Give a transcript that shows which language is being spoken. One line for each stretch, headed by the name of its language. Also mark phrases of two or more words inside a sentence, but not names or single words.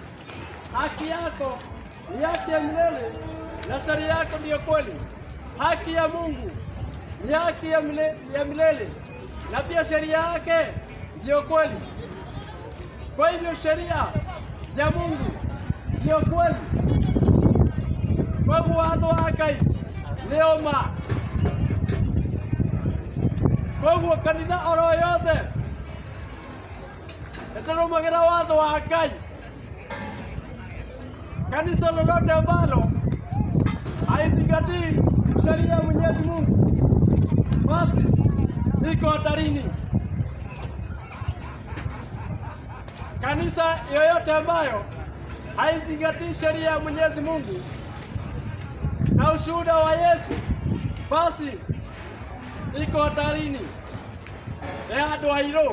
Swahili: Haki yako ni haki ya milele na sheria yako ndiyo kweli. Haki ya Mungu ni haki ya milele na pia sheria yake ndiyo kweli. Kwa hivyo sheria ya Mungu ndiyo kweli.
Kikuyu: Kwa watho wa Ngai nĩo ma. Koguo kanitha oro yothe ĩtarũmagĩra watho wa Ngai,
Swahili: kanisa lolote ambalo haizingatii sheria ya Mwenyezi Mungu basi iko hatarini. Kanisa yoyote ambayo haizingatii sheria ya Mwenyezi Mungu na ushuhuda wa Yesu basi iko hatarini ya
Kikuyu: andũ airũ.